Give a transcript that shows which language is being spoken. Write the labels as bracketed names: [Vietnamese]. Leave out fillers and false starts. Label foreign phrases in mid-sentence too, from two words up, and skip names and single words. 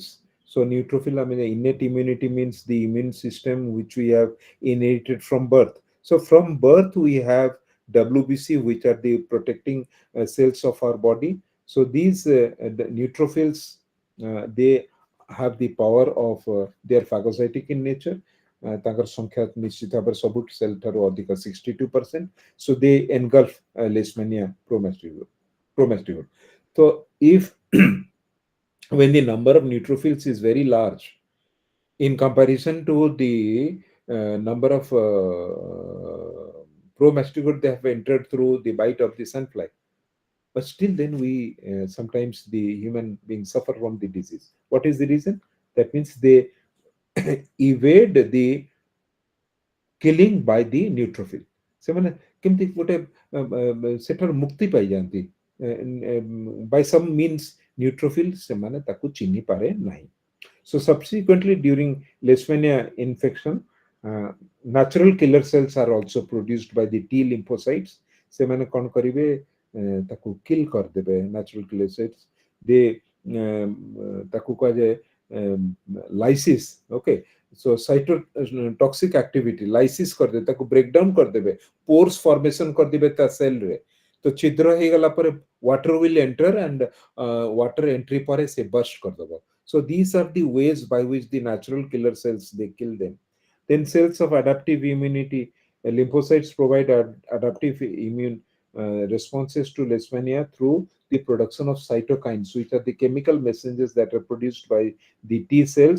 [English] So neutrophil, I mean, innate immunity means the immune system which we have inherited from birth. So from birth we have WBC, which are the protecting cells of our body. So these the neutrophils, they have the power of they are phagocytic in nature. [Odia] ତାଙ୍କର ସଂଖ୍ୟା ନିଶ୍ଚିତ ଭାବରେ ସବୁ ସେଲ୍ ଠାରୁ ଅଧିକ 62%. [English] So they engulf Leishmania promastigode. So if when the number of neutrophils is very large in comparison to the number of promastigode they have entered through the bite of the sunfly, but still then we sometimes the human beings suffer from the disease. What is the reason? That means they evade the killing by the neutrophil. [Odia] ସେମାନେ କେମିତି ଗୋଟେ ସେଠାରୁ ମୁକ୍ତି ପାଇଯାନ୍ତି, [English] by some means neutrophil [Odia] ସେମାନେ ତାକୁ ଚିହ୍ନି ପାରେ ନାହିଁ. [English] So subsequently during Leishmania infection, natural killer cells are also produced by the T lymphocytes. [Odia] ସେମାନେ କ'ଣ କରିବେ, ତାକୁ kill କରିଦେବେ [English] natural killer cells. [Odia] they ତାକୁ କୁହାଯାଏ [English] lysis, okay. So cytotoxic activity lysis [Odia] କରିଦେବେ, ତାକୁ [English] break down [Odia] କରିଦେବେ, [English] pores formation [Odia] କରିଦେବେ ତା cell ରେ. [Hindi] तो छिद्र [Odia] ହେଇଗଲା ପରେ [English] water will enter and water entry [Odia] ପରେ ସେ burst କରିଦେବ. [English] So these are the ways by which the natural killer cells they kill them. Then cells of adaptive immunity, lymphocytes provide adaptive immune responses to Leishmania through the production of cytokines, which are the chemical messengers that are produced by the T cells.